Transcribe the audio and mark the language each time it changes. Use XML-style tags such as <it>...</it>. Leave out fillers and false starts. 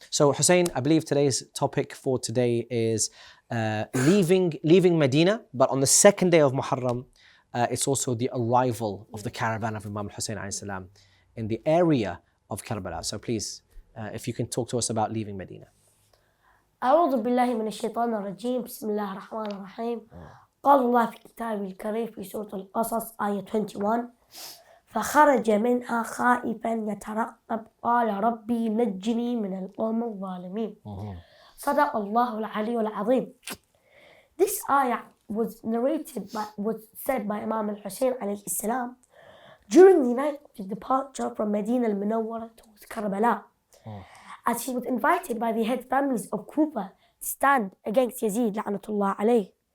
<en>So Hussein, I believe today's topic for today is leaving Medina, but on the second day of Muharram, it's also the arrival of the caravan of Imam Hussein alayhi salam in the area of Karbala. So please, if you can talk to us about leaving Medina.</en> <ar>أعوذ بالله من الشيطان الرجيم بسم الله الرحمن الرحيم قال الله في كتابه الكريم في سورة القصص آية 21 فخرج منها خائفا يترقب قال ربي نجني من القوم الظالمين صدق الله العلي العظيم.</ar> <en>This ayah was said by Imam Hussein alayhi salam during the night of the departure from Medina al-Munawwara towards Karbala. As he was invited by the head families of Kufa to stand against Yazid la'natullah alayh.</en>